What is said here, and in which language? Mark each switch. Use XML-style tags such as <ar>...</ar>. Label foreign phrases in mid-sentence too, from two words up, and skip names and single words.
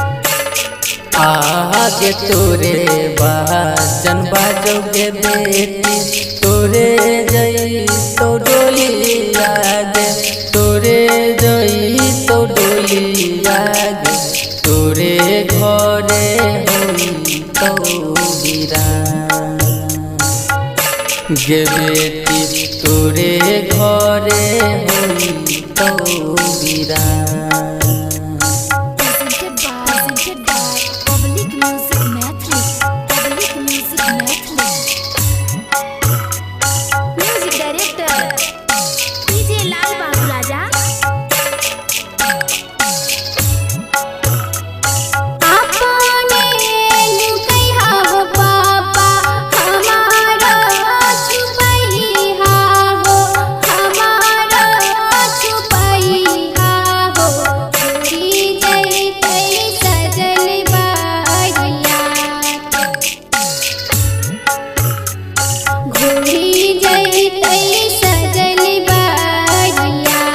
<anp>आगे तोरे बाजन बाजोगे बेटी तोरे जई तो डोली आगे तोरे जई तो डोली आगे तोरे घरे होई तो बिरान गे बेटी तोरे घरे होई तो बिरान।</anp> <en>Presented by Public Music Mathli. Public Music Mathli. Music director DJ</en> <anp>लाल बाबू राजा। आपने लुकैहा हो पापा हमारा छुपैहा हो हमारा छुपैहा हो घोड़ी जैतै सजल बारिया घोड़ी जैतै सजल बारिया।</anp>